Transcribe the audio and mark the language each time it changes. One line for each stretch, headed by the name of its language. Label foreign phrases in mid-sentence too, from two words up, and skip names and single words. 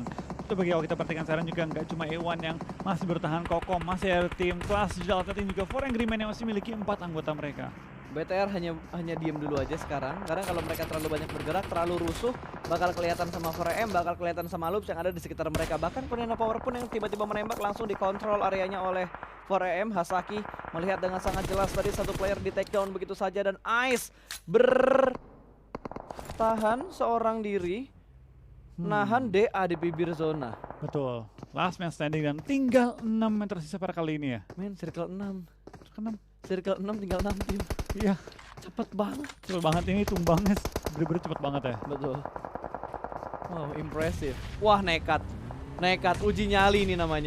Indonesian: Itu bagi awal kita perhatikan sekarang juga nggak cuma A1 yang masih bertahan kokoh, masih ada tim kelas Delta Team juga For Angry Men yang masih memiliki 4 anggota mereka. BTR hanya diem dulu aja sekarang, karena kalau mereka terlalu banyak bergerak, terlalu rusuh, bakal kelihatan sama 4AM, bakal kelihatan sama Loops yang ada di sekitar mereka. Bahkan Konina Power pun yang tiba-tiba menembak langsung dikontrol areanya oleh 4AM. Hasaki melihat dengan sangat jelas tadi satu player di
English: take down
Indonesian: begitu saja, dan Ice bertahan seorang diri, nahan DA di bibir zona. Betul,
English: last man standing
Indonesian: dan tinggal 6 yang tersisa pada kali ini ya.
English: Men, circle 6.
Indonesian: Keenam. Circle 6 tinggal 6 tim. Iya, Cepet banget. cepet banget ini tumbangnya, bener-bener cepet banget ya. Betul. Wow, impresif. Wah, nekat. Nekat, uji nyali ini namanya.